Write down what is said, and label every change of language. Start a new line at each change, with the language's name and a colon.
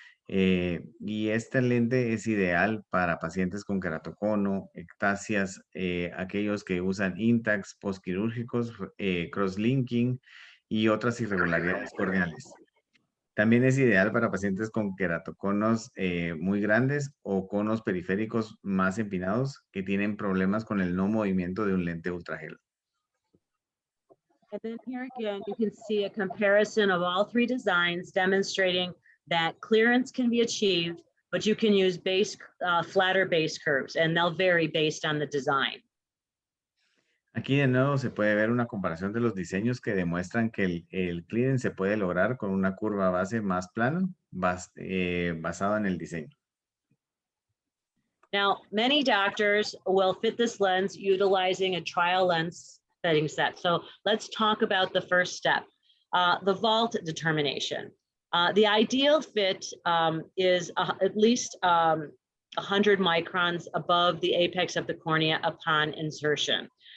Spanish: Y esta lente es ideal para pacientes con keratocono, ectasias, aquellos que usan intacs postquirúrgicos, crosslinking y otras irregularidades corneales. También es ideal para pacientes con keratoconos muy grandes o conos periféricos más empinados que tienen problemas con el no movimiento de un lente UltraHealth.
English: And then here again, you can see a comparison of all three designs demonstrating that clearance can be achieved, but you can use flatter base curves, and they'll vary based on the design.
Spanish: Aquí de nuevo se puede ver una comparación de los diseños que demuestran que el clearance se puede lograr con una curva base más plana, basada en el diseño.
English: Now, many doctors will fit this lens utilizing a trial lens setting set. So let's talk about the first step, the vault determination. The ideal fit is at least 100 microns above the apex of the cornea upon insertion.